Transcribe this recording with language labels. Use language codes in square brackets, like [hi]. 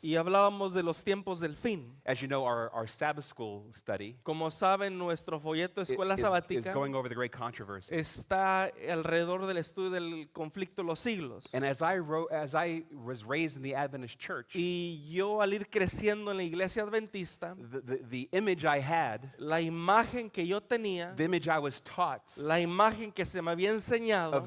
[es] y hablábamos de los tiempos del fin. [en] As you know, our Sabbath school study [es] Como saben, nuestro folleto de escuela [en] is [es] sabática [en] going over the great controversy. [es] está alrededor del estudio del conflicto de los siglos. [en] And as I was raised in the Adventist church, [es] Y yo al ir creciendo en la iglesia adventista, [en] the image I had, [es] la imagen que yo tenía, [en] the image I was taught [es] la imagen que se me había enseñado